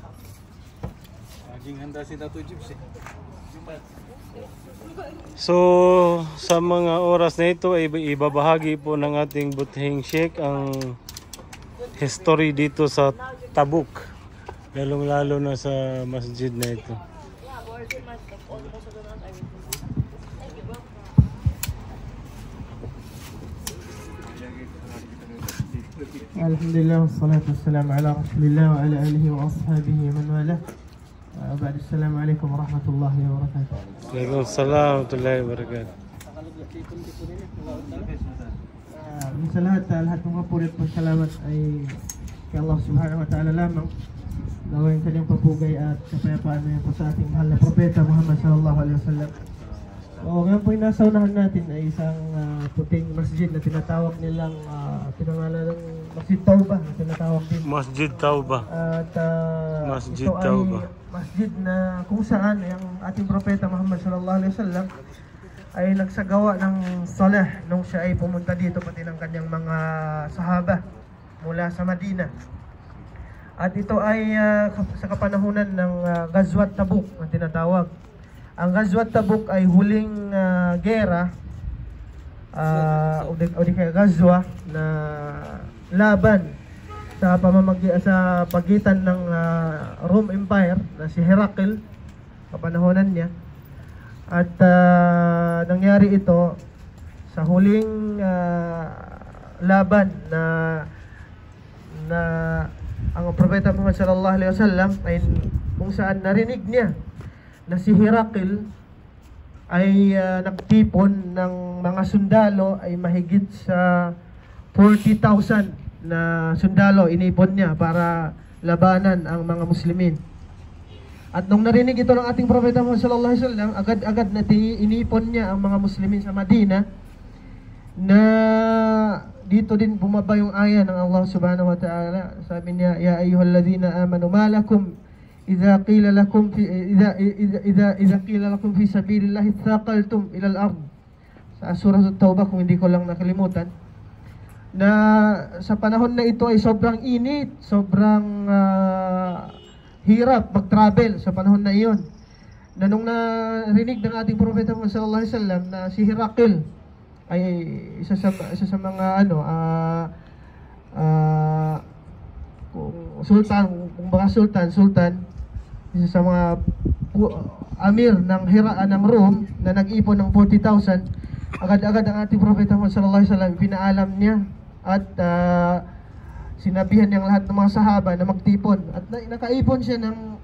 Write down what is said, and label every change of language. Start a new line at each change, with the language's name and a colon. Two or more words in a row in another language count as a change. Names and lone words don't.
Filipino: Laging handa si Dato Gypsy. So sa mga oras na ito ay ibabahagi po ng ating butihing sheikh ang history dito sa Tabuk, lalong-lalo na sa masjid na ito.
Arabic: الحمد لله والصلاة والسلام على رسول الله وعلى آله وأصحابه من والاه. بعد السلام عليكم ورحمة الله وبركاته. وعليكم السلام ورحمة الله وبركاته.
Filipino: Sa lahat ng mapulit pasalamat ay kay Allah
Arabic: سبحانه وتعالى
Filipino: lamang. Naway kanyang papugay at kapayapaan na po sa ating mahal na propeta Muhammad
Arabic: صلى الله عليه وسلم.
Filipino: O ngayon po yung nasa unahan natin ay isang puting masjid na tinatawag nilang pinangalan ng Masjid Tauba na tinatawag din. Masjid Tauba. At Masjid ito Tauba. ay masjid na kung saan ang ating propeta Muhammad
Arabic: صلى الله عليه وسلم
Filipino: ay nagsagawa ng salah nung siya ay pumunta dito pati ng kanyang mga sahaba mula sa Madina. At ito ay sa kapanahunan ng Ghazwat Tabuk na tinatawag. Ang Ghazwat Tabuk ay huling gera o di kaya Ghazwa na laban sa sa pagitan ng Rome Empire na si Herakl kapanahonan niya. At nangyari ito sa huling laban na ang Propeta Muhammad
Arabic: صلى الله عليه وسلم
Filipino: ay kung saan narinig niya na si Herakl ay nagtipon ng mga sundalo ay mahigit sa 40,000 na sundalo inipon niya para labanan ang mga Muslimin. At nung narinig ito ng ating Propeta Muhammad
Arabic: صلى الله عليه وسلم,
Filipino: agad-agad na inipon niya ang mga Muslimin sa Madina, na dito din bumaba yung aya ng Allah
Arabic: سبحانه وتعالى.
Filipino: Sabi niya,
Arabic: يا أيها الذين آمنوا ما لكم إذا قيل لكم في سبيل الله اثاقلتم إلى الأرض.
Filipino: Sa surah at-Taubah, kung hindi ko lang nakalimutan, na sa panahon na ito ay sobrang init, sobrang hirap mag-travel sa panahon na iyon. Na nung narinig ng ating Propeta Muhammad
Arabic: صلى الله عليه وسلم
Filipino: na si Herakl ay isa sa mga sultan, kung baka sultan, isa sa mga amir ng Rome na nag-ipon ng 40,000, agad-agad ang ating Propeta Muhammad
Arabic: صلى الله عليه وسلم
Filipino: pinaalam niya at sinabihan niyang lahat ng mga sahaba na magtipon, at nakaipon siya ng